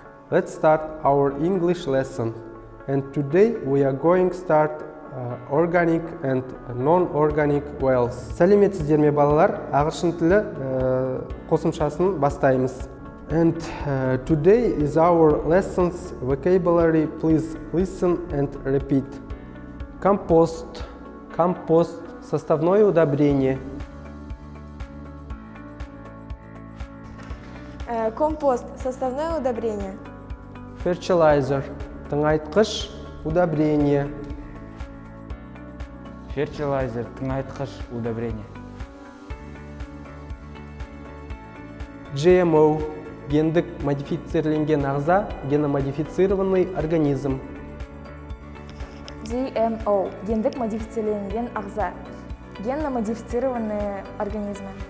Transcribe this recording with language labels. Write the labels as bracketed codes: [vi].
[en] Let's start our English lesson. And today we are going to start organic and non-organic wells. [kk] Сәлеметсіздер ме балалар? Ағылшын тілі қосымшасын бастаймыз. [en] And today is our lessons vocabulary. Please listen and repeat. [ru] Компост. Компост. Составное удобрение. Компост. Составное удобрение. [kk] Fertilizer. Тыңайтқыш удобрение. Fertilizer. Тыңайтқыш удобрение. [en] GMO. [kk] Гендік модифицирленген ағза, [ru] геномодифицированный организм. [en] GMO. [kk] Гендік модифицирленген ағза. [ru] Генно-модифицированные организмы.